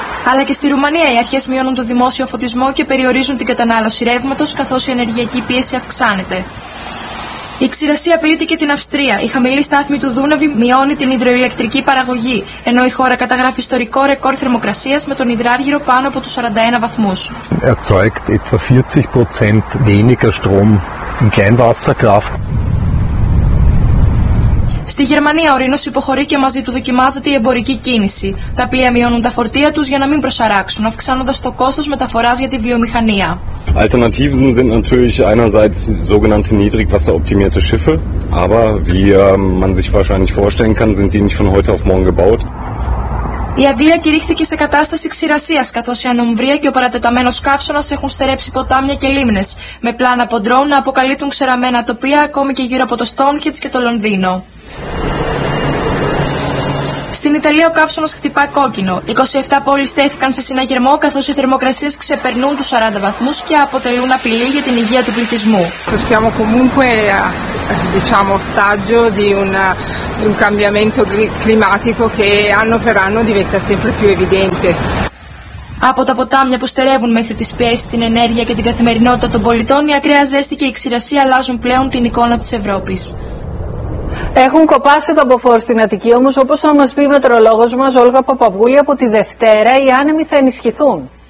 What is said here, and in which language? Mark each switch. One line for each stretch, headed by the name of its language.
Greek: Αλλά και στη Ρουμανία οι αρχές μειώνουν το δημόσιο φωτισμό και περιορίζουν την κατανάλωση ρεύματος, καθώς η ενεργειακή πίεση αυξάνεται. Η ξηρασία πλήττει και την Αυστρία. Η χαμηλή στάθμη του Δούναβη μειώνει την υδροηλεκτρική παραγωγή, ενώ η χώρα καταγράφει ιστορικό ρεκόρ θερμοκρασίας με τον υδράργυρο πάνω από τους 41 βαθμούς.
German: Erzeugt etwa 40% weniger Strom in Kleinwasserkraft.
Greek: Στη Γερμανία ο Ρήνος υποχωρεί και μαζί του δοκιμάζεται η εμπορική κίνηση. Τα πλοία μειώνουν τα φορτία τους για να μην προσαράξουν, αυξάνοντας το κόστος μεταφοράς για τη βιομηχανία.
German: Alternativen sind natürlich einerseits sogenannte niedrigwasseroptimierte Schiffe, aber wie man sich wahrscheinlich vorstellen kann, sind die nicht von heute auf morgen gebaut.
Greek: Η Αγγλία κηρύχθηκε σε κατάσταση ξηρασίας, καθώς η ανομβρία και ο παρατεταμένος καύσωνας έχουν στερέψει ποτάμια και λίμνες, με πλάνα από ντρόουν να αποκαλύπτουν ξεραμένα τοπία ακόμη και γύρω από το Στόουνχεντζ και το Λονδίνο. Στην Ιταλία ο καύσωνας χτυπά κόκκινο. 27 πόλεις στέθηκαν σε συναγερμό, καθώς οι θερμοκρασίες ξεπερνούν τους 40 βαθμούς και αποτελούν απειλή για την υγεία του πληθυσμού.
Italian: Siamo comunque diciamo ostaggio di un cambiamento climatico che anno per anno diventa sempre più evidente.
Greek: Από τα ποτάμια που στερεύουν μέχρι τις πιέσεις την ενέργεια και την καθημερινότητα των πολιτών, η ακραία ζέστη και η ξηρασία αλλάζουν πλέον την εικόνα της Ευρώπης. Έχουν κοπάσει τα μποφόρ στην Αττική, όμως όπως θα μας πει η μετεωρολόγος μας Όλγα Παπαυγούλη, από τη Δευτέρα οι άνεμοι θα ενισχυθούν.